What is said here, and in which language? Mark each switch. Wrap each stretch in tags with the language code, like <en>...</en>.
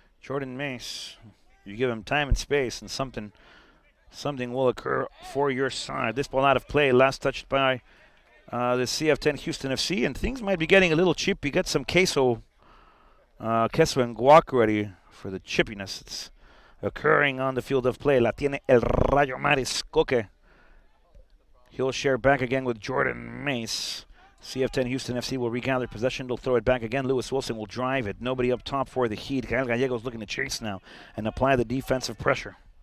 <en>Jordan Mace, you give him time and space, and something will occur for your side. This ball out of play, last touched by the CF10 Houston FC, and things might be getting a little cheap. You get some queso and guac ready for the chippiness. It's occurring on the field of play.</en> <es>La tiene el Rayo Maris Coque.</es> <en>He'll share back again with Jordan Mace. CF10 Houston FC will regather possession. They'll throw it back again. Lewis Wilson will drive it. Nobody up top for the Heat. Gael Gallegos looking to chase now and apply the defensive pressure.</en>